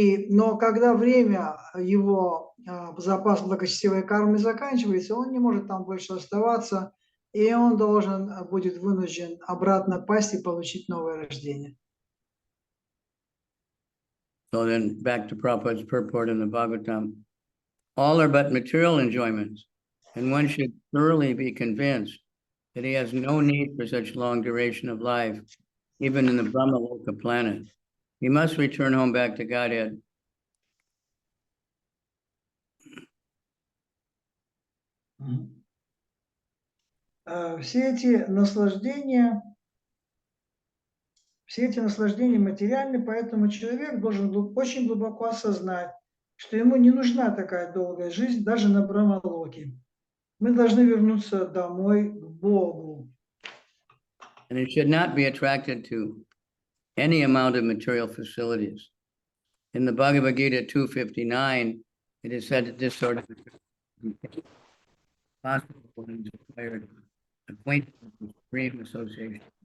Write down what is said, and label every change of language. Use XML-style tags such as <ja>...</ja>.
<ru>Но когда время его запас благочестивой кармы заканчивается, он не может там больше оставаться, и он будет вынужден обратно пасть и получить новое рождение.</ru> <en>So then back to Prabhupada's purport in the Bhagavatam, all are but material enjoyments, and one should thoroughly be convinced that he has no need for such long duration of life, even in the Brahmaloka planet. He must return home back to Godhead.</en> <ru>Все эти наслаждения материальны, поэтому человек должен очень глубоко осознать, что ему не нужна такая долгая жизнь, даже на Брахмалоке. Мы должны вернуться домой к Богу.</ru> <en>And he should not be attracted to any amount of material facilities. In the Bhagavad Gita 259, it is said that this sort of possible when he's acquired acquaintance with supreme association.</en>